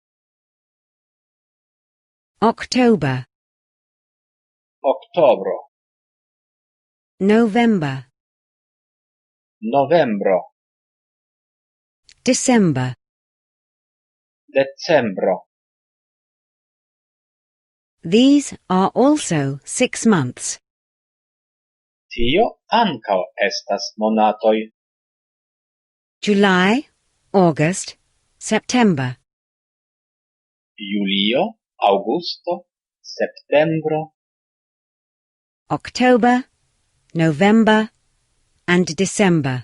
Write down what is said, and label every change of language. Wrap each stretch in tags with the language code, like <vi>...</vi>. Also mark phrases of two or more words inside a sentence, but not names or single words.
<en>October,</en> <eo>oktobro,</eo> <en>November,</en> <eo>novembro,</eo> <en>December.</en> <eo>decembro.</eo> <en>These are also 6 months.</en> <eo>Tio ankaŭ estas monatoj.</eo> <en>July, August, September.</en> <eo>Julio, Augusto, septembro,</eo> <en>October, November, and December.</en>